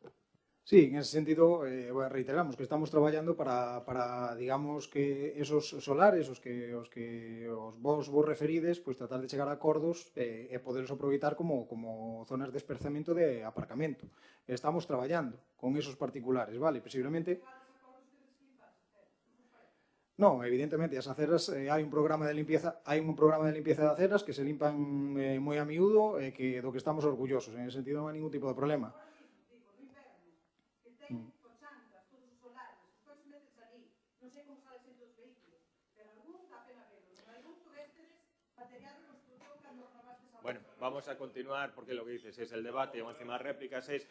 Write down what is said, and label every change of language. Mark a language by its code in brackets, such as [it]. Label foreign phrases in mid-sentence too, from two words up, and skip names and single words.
[es] Sí, en ese sentido, [gl] reiteramos que estamos traballando para digamos, que esos solares, os vos referides, pues tratar de chegar a acordos e poderos aproveitar como zonas de esperzamento de aparcamento. Estamos traballando con esos particulares, vale? Posiblemente... No, evidentemente, as aceras, hai un programa de limpieza de aceras que se limpan moi a miúdo e do que estamos orgullosos. [es] En ese sentido [gl] non hai ningún tipo de problema. [es] Bueno, vamos a continuar porque lo que dices es el debate, o encima réplicas es...